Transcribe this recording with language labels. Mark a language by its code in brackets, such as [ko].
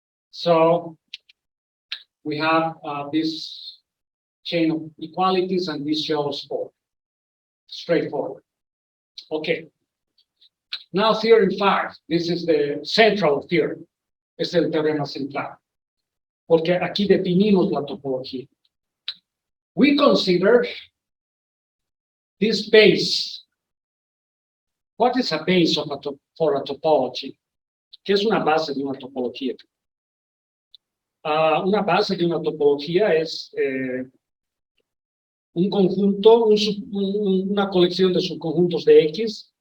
[en] So we have this chain of equalities, and this shows 4. Straightforward. Okay. Now theorem 5. This is the central theorem. [es] Es el teorema central. Porque aquí definimos la topología. [en] We consider this space what is a base of for a topology? [es] ¿Qué es una base de una topología? Una base de una topología es un conjunto, una colección de subconjuntos de X.